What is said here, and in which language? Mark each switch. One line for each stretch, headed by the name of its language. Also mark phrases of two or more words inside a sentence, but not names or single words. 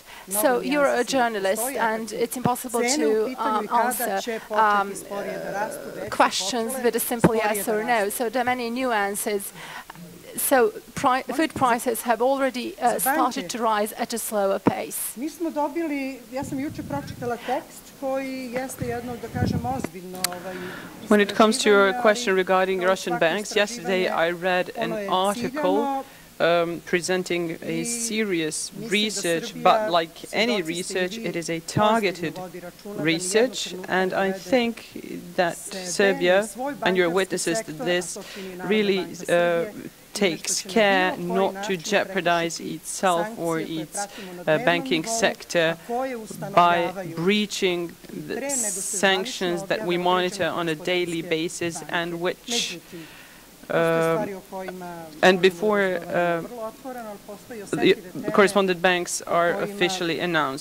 English: So you're a journalist, and it's impossible to answer questions with a simple yes or no. So there are many nuances. So food prices have already started to rise at a slower pace.
Serbian: Mi smo dobili, ja sam juče pročitala tekst koji jeste jedno, da kažem, ozbiljno
English: When it comes to your question regarding Russian banks, yesterday I read an article presenting a serious research, but like any research, it is a targeted research, and I think that Serbia, and you're witnesses to this, really takes care not to jeopardize itself or its banking sector by breaching the sanctions that we monitor on a daily basis and which and before the correspondent banks are officially announced.